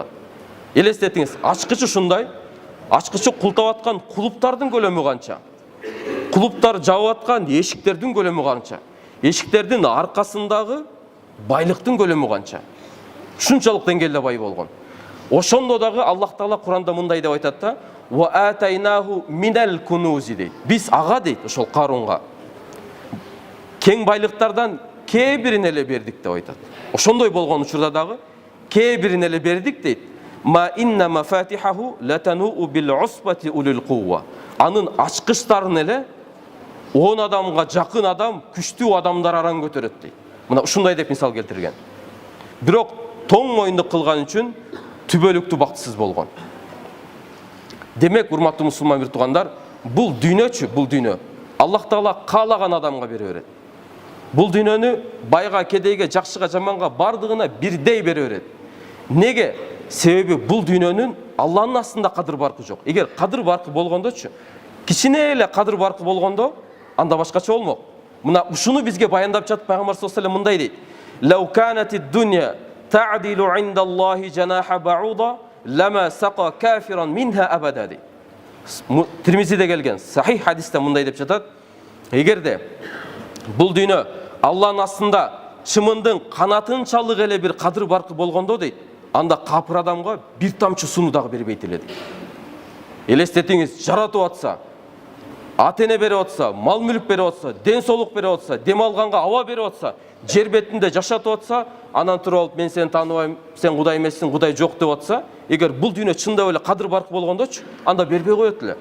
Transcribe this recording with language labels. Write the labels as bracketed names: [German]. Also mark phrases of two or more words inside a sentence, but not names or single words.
[Kyrgyz] Элестетиңиз, ачкычы ушундай, ачкычы култап аткан кулуптардын көлөмү канча? Кулуптар жабып аткан эшиктердин көлөмү канча? Эшиктердин аркасындагы байлыктын көлөмү канча? Ушунчалык деңгээлде бай болгон. Ошондо дагы Аллах Таала Куранда мындай деп айтат да: [Arabic] "وآتيناه من الكنوز" дейт. [Kyrgyz] Биз ага дейт, ошол Карунга кең байлыктардан кээ бирин эле бердик деп айтат. Ошондой болгон учурда дагы кээ бирин эле бердик дейт. [Arabic] "ما إن مفاتحه لتنوء بالعصبة أولي القوة." [Kyrgyz] Анын ачкычтарын эле 10 адамга жакын адам, күчтүү адамдар араң көтөрөт дейт. Мына ушундай деп мисал келтирген. Бирок тоң моюндук кылган үчүн түбөлүктүү бактысыз болгон. Демек, урматтуу мусулман бир туугандар, бул дүйнөчү, бул дүйнө Аллах Таала каалаган адамга бере берет. Бул дүйнөнү байга, кедейге, жакшыга, жаманга бардыгына бирдей бере берет. Неге? Себеби бул дүйнөнүн Алланын астында кадыр баркы жок. Эгер кадыр баркы болгондочу, кичине эле кадыр баркы болгондо, анда башкача болмок. Мына ушуну бизге баяндап жатып пайгамбар [Arabic] صلى الله عليه [Kyrgyz] мындай дейт: [Arabic] "لو كانت الدنيا تعدل عند الله جناح بعوضة لما سقى كافرا منها أبدا" дейт. [Kyrgyz] Тирмизиде келген сахих хадисте мындай деп жатат: эгерде бул дүйнө Алланын астында чымындын канатынчалык эле бир кадыр баркы болгондо дейт, анда капыр адамга бир тамчы сууну дагы бербейт эле дейт. Элестетиңиз, жаратып атса, ата-эне берип атса, мал мүлк берип атса, ден соолук берип атса, дем алганга аба берип атса, жер бетинде жашатып атса, анан туруп алып мен сени тааныбайм, сен Кудай эмессиң, Кудай жок деп атса, эгер бул дүйнө чындап эле кадыр баркы болгондочу, анда бербей коет эле.